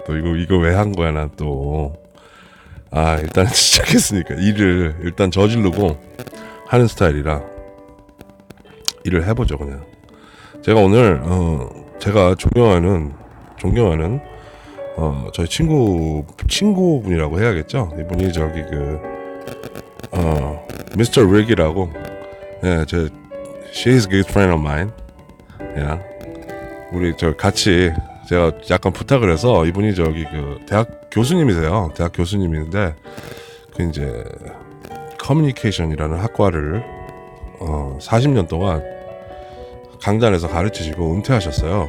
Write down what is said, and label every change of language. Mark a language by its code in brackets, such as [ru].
[ko] 또 이거 왜 한 거야 난 또. 일단 시작했으니까 일을 일단 저지르고 하는 스타일이라 일을 해보죠. 그냥 제가 오늘 제가 존경하는 저희 친구분이라고 해야겠죠. 이분이 Mr. [en] Rick이라고, 예, she's a good friend of mine. Yeah. [ko] 우리 같이 제가 약간 부탁을 해서 이분이 대학 교수님이세요. 대학 교수님인데 이제 커뮤니케이션이라는 학과를 40년 동안 강단에서 가르치시고 은퇴하셨어요.